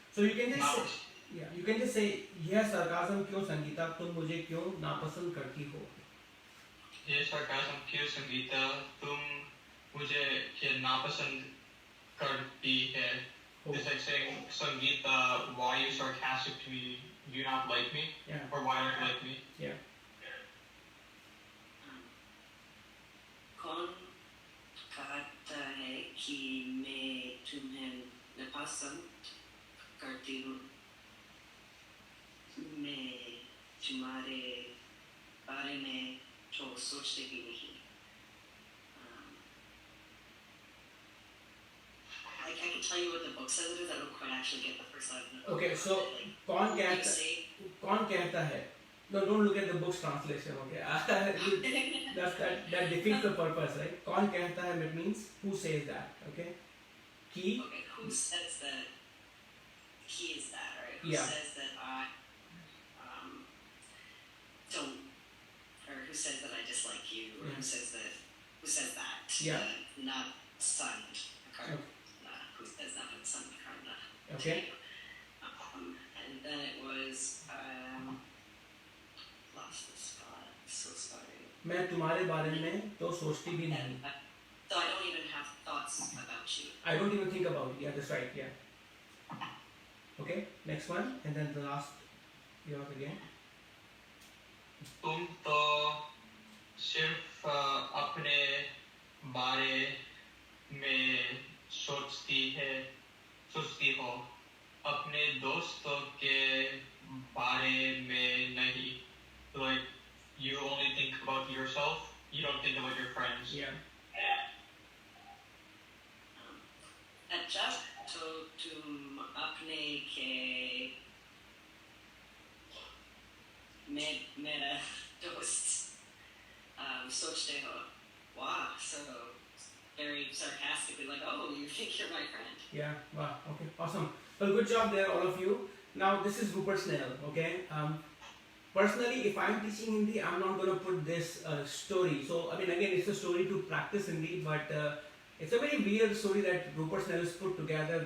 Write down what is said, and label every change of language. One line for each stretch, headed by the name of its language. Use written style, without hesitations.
English: So you can just say
Hindi: यह sarcasm क्यों संगीता, तुम मुझे क्यों नापसंद करती हो? ये sarcasm क्यों संगीता, तुम मुझे क्या नापसंद करती है?
English: It's like saying, Sangeeta, why are you sarcastic to me? Do you not like me? Yeah. Or why don't you like me? Yeah.
Hindi: कौन कहता है कि मैं तुम्हें नापसंद करती हूँ? मैं तुम्हारे बारे में तो सोचती भी नहीं.
English: I can tell you what the book says it is. I don't quite actually get the first line. Okay, so
Hindi: कौन कहता है?
English: No, don't look at the book's translation. Okay, that defeats the purpose, right?
Hindi: कौन कहता है?
English: It means who says that. Okay, Okay, who says that he is that, right? Who says that I don't, or who says that I dislike you, or who says that? Yeah. Not signed. Okay. Who says that in some kind of. Okay. And then it was lost the spot. So sorry.
Hindi: मैं तुम्हारे बारे में तो सोचती भी नहीं.
English: So I don't even have thoughts about you. I don't even think about it. Yeah, that's right. Yeah. Okay. Next one, and then the last. Yours again.
Hindi: तुम तो सिर्फ अपने बारे में सोचती हो, अपने दोस्तों के बारे में नहीं.
English: So like you only think about yourself, you don't think about your friends. Yeah.
Hindi: अच्छा तो तुम अपने के मेरा दोस्त सोचते हो.
English: Wow, so very sarcastically like, oh, you think you're my friend. Yeah, wow, okay, awesome. Well, good job there, all of you. Now, this is Rupert Snell, okay? Personally, if I'm teaching Hindi, I'm not going to put this story. So, I mean, again, it's a story to practice Hindi, but it's a very weird story that Rupert Snell has put together.